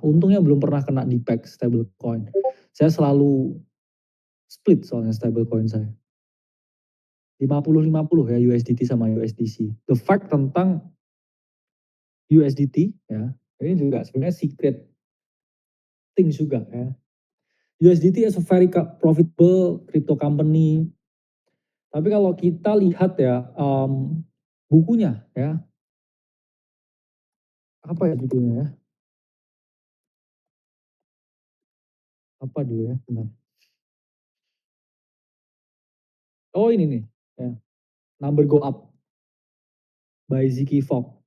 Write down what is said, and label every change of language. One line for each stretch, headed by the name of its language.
Indonesian: Untungnya belum pernah kena di pack stablecoin. Saya selalu split soalnya stablecoin saya. 50-50 ya USDT sama USDC.
English: The fact
Indonesian: tentang USDT ya, ini juga sebenarnya
English: secret things
Indonesian: juga ya.
English: USDT is a very profitable crypto company.
Indonesian: Tapi kalau kita lihat ya bukunya ya, apa ya judulnya ya? Apa dulu ya? Bentar. Oh ini nih, ya, Number Go Up by Ziki Fox.